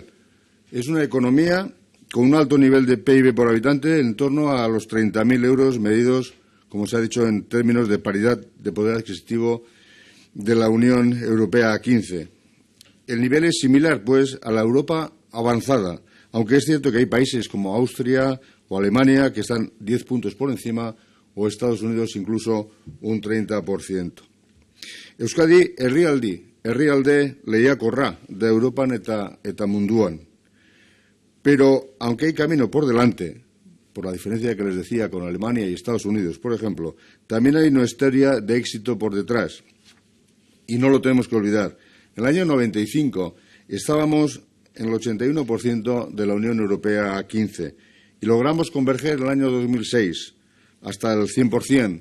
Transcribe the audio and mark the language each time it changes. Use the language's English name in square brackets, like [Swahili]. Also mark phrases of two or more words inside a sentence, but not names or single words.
[Spanish] Es una economía con un alto nivel de PIB por habitante en torno a los 30.000 euros, medidos, como se ha dicho, en términos de paridad de poder adquisitivo de la Unión Europea a 15. El nivel es similar, pues, a la Europa avanzada, aunque es cierto que hay países como Austria o Alemania que están 10 puntos por encima, o Estados Unidos incluso un 30%. [Basque] Euskadi herrialde lehiakorra da Europan eta munduan. [Spanish] Pero, aunque hay camino por delante, por la diferencia que les decía con Alemania y Estados Unidos, por ejemplo, también hay una historia de éxito por detrás. Y no lo tenemos que olvidar. En el año 95 estábamos en el 81% de la Unión Europea a 15% y logramos converger en el año 2006 hasta el 100%.